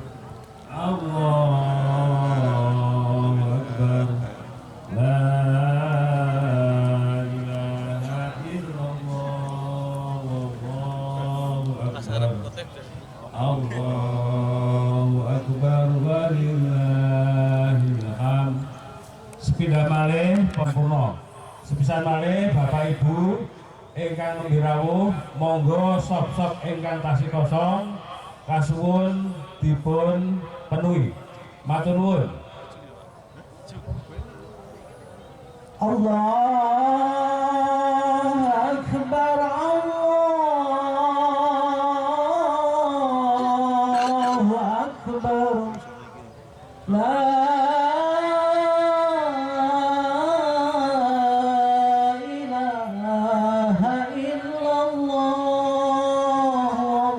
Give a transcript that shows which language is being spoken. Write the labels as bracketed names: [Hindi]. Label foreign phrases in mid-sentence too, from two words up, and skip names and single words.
[Arabic] الله أكبر. لا إله إلا الله. والله أكبر. الله أكبر ولله الحمد. [Javanese] Sepindah malih pampurna. Sepisan malih Bapak Ibu ingkang mbirawuh monggo sop-sop ingkang tasih kosong kasuwun dipun penuhi. Matur nuwun. [Arabic] الله أكبر. الله أكبر. لا إله إلا الله.